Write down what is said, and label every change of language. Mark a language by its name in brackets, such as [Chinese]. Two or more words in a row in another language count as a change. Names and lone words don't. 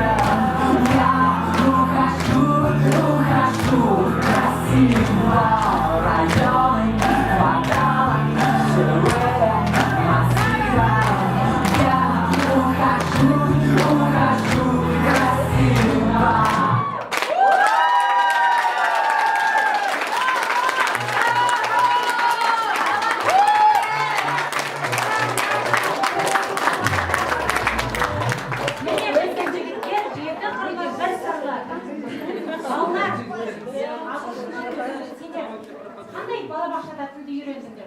[Russian] Я ухожу красиво, районы, кварталы, жилые массивы. Я ухожу красиво. [Kazakh] Міне біздің жігіттер жеті қырлы бір сырлы. Балалар, сендер қандай балабақшада тілді үйрендіңдер?